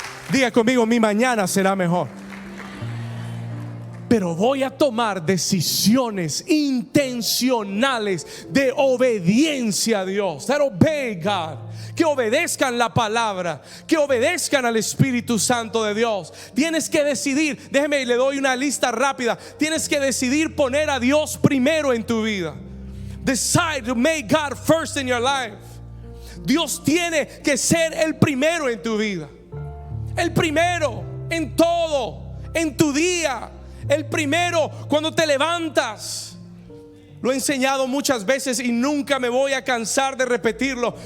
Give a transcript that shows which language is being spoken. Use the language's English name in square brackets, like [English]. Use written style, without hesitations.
[Spanish] Diga conmigo: mi mañana será mejor. Pero voy a tomar decisiones intencionales de obediencia a Dios. [English] That obey God. [Spanish] Que obedezcan la palabra, que obedezcan al Espíritu Santo de Dios. Tienes que decidir, déjeme, le doy una lista rápida. Tienes que decidir poner a Dios primero en tu vida. [English] Decide to make God first in your life. [Spanish] Dios tiene que ser el primero en tu vida. El primero en todo, en tu día. El primero cuando te levantas. Lo he enseñado muchas veces y nunca me voy a cansar de repetirlo.